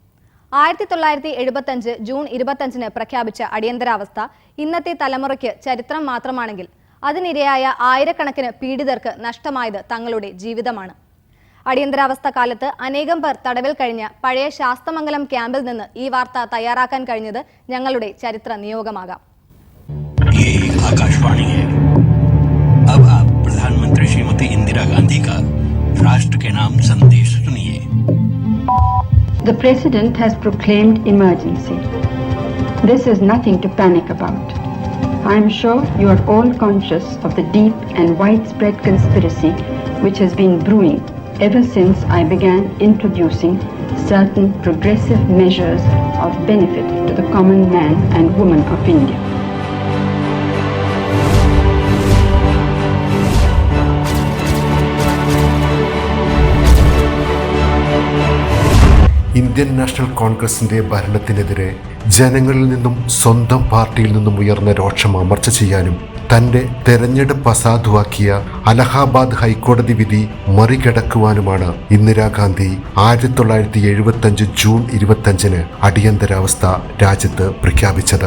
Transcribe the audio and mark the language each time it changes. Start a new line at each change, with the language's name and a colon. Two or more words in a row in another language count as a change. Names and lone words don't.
Malayalam: 1975 ജൂൺ 25-ന് പ്രഖ്യാപിച്ച അടിയന്തരാവസ്ഥ ഇന്നത്തെ തലമുറയ്ക്ക് ചരിത്രം മാത്രമാണെങ്കിൽ അതിനിരയായ ആയിരക്കണക്കിന് പീഡിതർക്ക് നഷ്ടമായത് തങ്ങളുടെ ജീവിതമാണ്. അടിയന്തരാവസ്ഥ കാലത്ത് അനേകം പേർ തടവിൽ കഴിഞ്ഞ പഴയ ശാസ്തമംഗലം ക്യാമ്പിൽ നിന്ന് ഈ വാർത്ത തയ്യാറാക്കാൻ കഴിഞ്ഞത് ഞങ്ങളുടെ ചരിത്ര നിയോഗമാകാം.
Hindi: अब आप प्रधानमंत्री श्रीमती इंदिरा गांधी का राष्ट्र के नाम संदेश सुनिए.
English: The President has proclaimed emergency. This is nothing to panic about. I am sure you are all conscious of the deep and widespread conspiracy which has been brewing ever since I began introducing certain progressive measures of benefit to the common man and woman of India.
Malayalam: ഇന്ത്യൻ നാഷണൽ കോൺഗ്രസിന്റെ ഭരണത്തിനെതിരെ ജനങ്ങളിൽ നിന്നും സ്വന്തം പാർട്ടിയിൽ നിന്നും ഉയർന്ന രോഷം അമർച്ച ചെയ്യാനും തന്റെ തെരഞ്ഞെടുപ്പ് അസാധുവാക്കിയ അലഹാബാദ് ഹൈക്കോടതി വിധി മറികടക്കുവാനുമാണ് ഇന്ദിരാഗാന്ധി 1975 ജൂൺ 25-ന് അടിയന്തരാവസ്ഥ രാജ്യത്ത് പ്രഖ്യാപിച്ചത്.